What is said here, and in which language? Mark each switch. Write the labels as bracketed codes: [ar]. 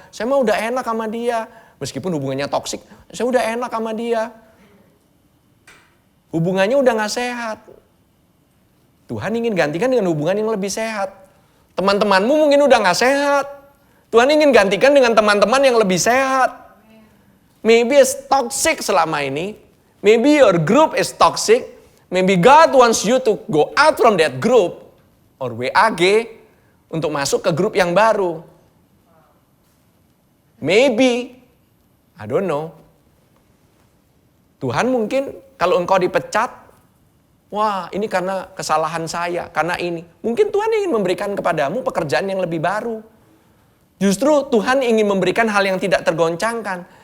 [id] Saya mah udah enak sama dia. Meskipun hubungannya toksik, saya udah enak sama dia. Hubungannya udah gak sehat. Tuhan ingin gantikan dengan hubungan yang lebih sehat. Teman-temanmu mungkin udah gak sehat. Tuhan ingin gantikan dengan teman-teman yang lebih sehat. [en] Maybe it's toxic [id] selama ini. [en] Maybe your group is toxic. Maybe God wants you to go out from that group. Or WAG. [id] Untuk masuk ke grup yang baru. [en] Maybe. I don't know. [id] Tuhan mungkin kalau engkau dipecat, wah ini karena kesalahan saya, karena ini. Mungkin Tuhan ingin memberikan kepadamu pekerjaan yang lebih baru. Justru Tuhan ingin memberikan hal yang tidak tergoncangkan.